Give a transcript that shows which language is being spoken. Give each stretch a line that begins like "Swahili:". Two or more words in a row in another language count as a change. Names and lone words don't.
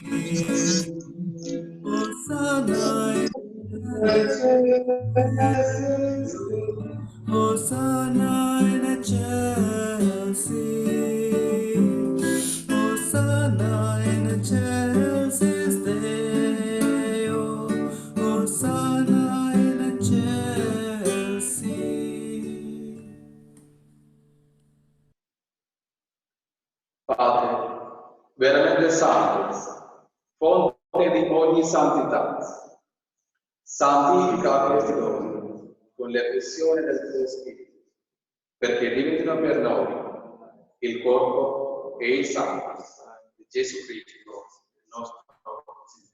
Latin: Hosanna in excelsis, Hosanna in excelsis, Hosanna in excelsis Deo, Hosanna in excelsis.
Italian: Padre, veramente santo, fonte di ogni santità, santifica questi doni con l'effusione del tuo Spirito, perché diventino per noi il corpo e il sangue di Gesù Cristo, il nostro Signore.